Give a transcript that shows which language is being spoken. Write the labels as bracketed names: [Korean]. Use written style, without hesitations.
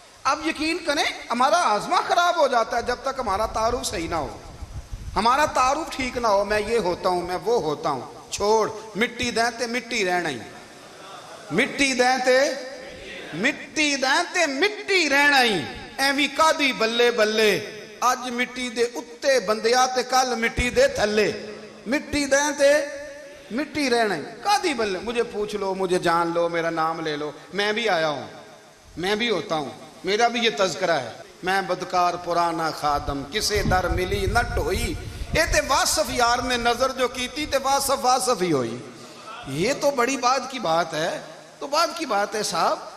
[Urdu] اب یقین کریں ہمارا آزما خراب ہو جاتا ہے جب تک ہمارا تعارف صحیح نہ ہو، ہمارا تعارف ٹھیک نہ ہو. میں یہ ہوتا ہوں، میں وہ ہوتا ہوں، [Punjabi] چھوڑ مٹی دیں تے مٹی رہنا ہی، مٹی دیں تے مٹی دیں تے مٹی رہنا ہی. ایویں کادی بلے بلے اج مٹی دے اتے بندیا تے کل مٹی دے تھلے، مٹی دیں تے مٹی رہنا کادی بلے. [Urdu] مجھے پوچھ لو، مجھے جان لو، میرا نام لے لو، میں بھی آیا ہوں، میں بھی ہوتا ہوں، میرا بھی یہ تذکرہ ہے. [Punjabi] میں بدکار پرانا خادم، کسے در ملی نہ ٹوئی. اے تے واصف یار نے نظر جو کی تھی تے واصف واصف ہی ہوئی. [Urdu] یہ تو بڑی بات کی بات ہے، تو بات کی بات ہے صاحب.